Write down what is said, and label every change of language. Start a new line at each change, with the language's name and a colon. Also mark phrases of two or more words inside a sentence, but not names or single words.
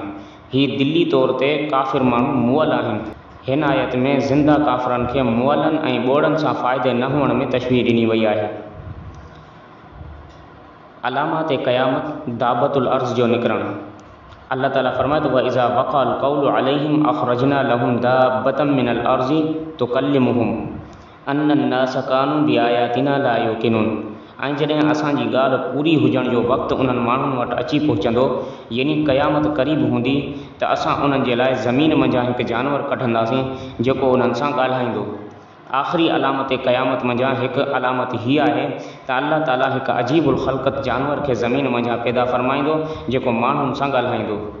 Sindhi: हीअ दिली तौर ते काफ़िर माण्हू मुअल आहिनि। हिन आयत में ज़िंदा काफ़िरनि खे मुअलनि ऐं ॿोड़नि सां फ़ाइदे न हुअण में तशबीह ॾिनी वई आहे। अलामात क़यामत,
Arabic: دابة الأرض
Sindhi: जो निकिरणु। अल्लाह ताला फरमाए थो
Arabic: إذا وقع القول عليهم أخرجنا لهم دابة من الأرض تكلمهم أن الناس كانوا بآياتنا لا يوقنون.
Sindhi: ऐं जॾहिं असांजी ॻाल्हि पूरी हुजण जो वक़्तु उन्हनि माण्हुनि वटि अची पहुचंदो, यानी क़यामत क़रीब हूंदी, त असां उन्हनि जे लाइ ज़मीन मंझां हिकु जानवर कढंदासीं जेको उन्हनि सां ॻाल्हाईंदो। आख़िरी अलामत क़यामत मंझां हिकु अलामत हीअ आहे त अल्लाह ताला हिकु
Arabic: عجيب الخلقة
Sindhi: जानवर खे ज़मीन मंझां पैदा फ़रमाईंदो जेको माण्हुनि सां ॻाल्हाईंदो।